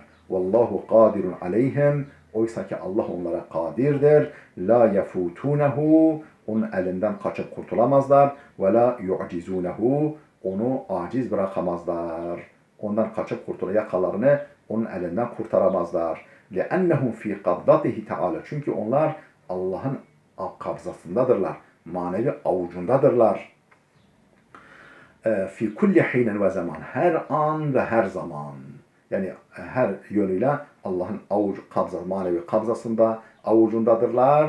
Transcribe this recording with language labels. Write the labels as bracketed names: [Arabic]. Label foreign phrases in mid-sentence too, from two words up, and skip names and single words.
[Arabic] والله قادر عليهم. [Turkish] Oysa ki Allah onlara kadirdir. [Arabic] لا يفوتونه. [Turkish] Onun elinden kaçıp kurtulamazlar. [Arabic] ولا يعجزونه. [Turkish] Onu aciz bırakamazlar. Ondan kaçıp yakalarını onun elinden kurtaramazlar. [Arabic] لِأَنَّهُمْ فِي قَبْضَتِهِ Teala. [Turkish] Çünkü onlar Allah'ın kabzasındadırlar. Manevi avucundadırlar. [Arabic] في كل حين وزمان. [Turkish] Her an ve her zaman. Yani her yönüyle Allah'ın manevi kabzasında, avucundadırlar.